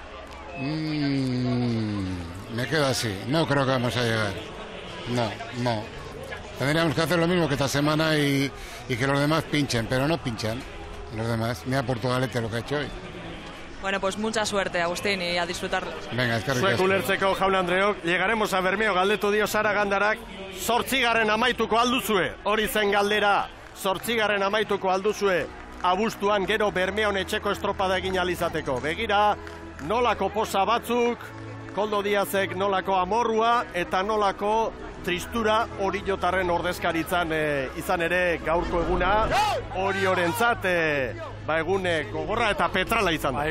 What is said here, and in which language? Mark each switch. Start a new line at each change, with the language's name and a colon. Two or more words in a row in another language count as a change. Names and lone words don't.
Spanish: Me queda así, no creo que vamos a llegar. No. Tendríamos que hacer lo mismo que esta semana y que los demás pinchen, pero no pinchan los demás. Mira Portugalete lo que ha hecho hoy. Bueno, pues mucha suerte, Agustín, y a disfrutarlo. Venga,
Basque: eskerrik asko. Zuek ulertzeko, Jaun Andreok,
Spanish: llegaremos a Bermeo,
Basque: galdetu dio Saragandarak, 8. amaituko alduzue, hori zen galdera, 8. amaituko alduzue, abuztuan gero Bermeon etxeko estropada egin alizateko. Begira, nolako posa batzuk, Koldo Diazek nolako amorrua eta nolako tristura Oriotarren ordezkaritzan izan ere gaurko eguna Oriorentzat egun gogorra eta petrala izan da.